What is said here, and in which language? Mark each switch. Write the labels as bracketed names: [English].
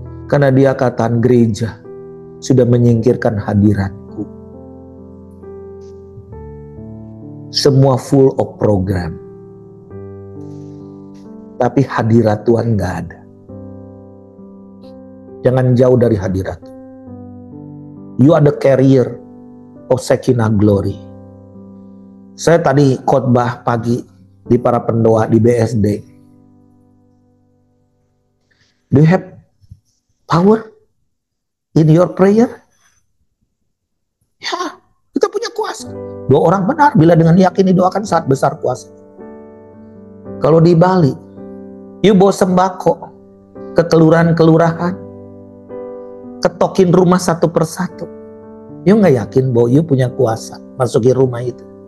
[Indonesian] Karena dia katakan gereja sudah menyingkirkan hadiratku. [English] Semua full of program. [Indonesian] Tapi hadirat Tuhan gak ada. Jangan jauh dari hadirat. [English] You are the carrier of Shekinah glory. [Indonesian] Saya tadi khotbah pagi di para pendoa di BSD. [English] Do you have power in your prayer? [Indonesian] Ya, kita punya kuasa. 2 orang benar bila dengan yakin didoakan saat besar kuasa. Kalau di Bali, you bawa sembako ke kelurahan-kelurahan, ketokin rumah satu persatu. You nggak yakin bahwa you punya kuasa masukin rumah itu?